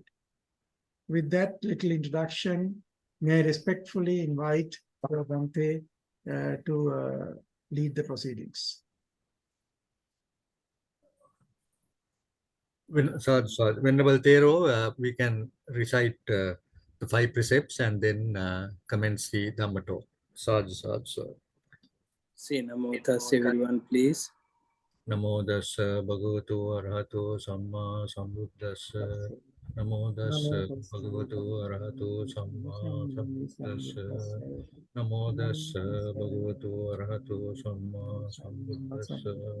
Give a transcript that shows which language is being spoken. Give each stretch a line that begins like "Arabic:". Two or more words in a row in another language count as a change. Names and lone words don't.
English: With that little introduction, may I respectfully invite Bhante to lead the proceedings. Venerable Thero, we can recite the 5 precepts and then commence the Dhamma talk.
Pali: Sadhu, sadhu, sadhu.
English: Say
Pali: Namo Tassa,
English: everyone, please.
Pali: Namo Dassa Bhagavato Arahato Samma Sambuddhassa. Namo Dassa Bhagavato Arahato Samma Sambuddhassa. Namo Dassa Bhagavato Arahato Samma Sambuddhassa.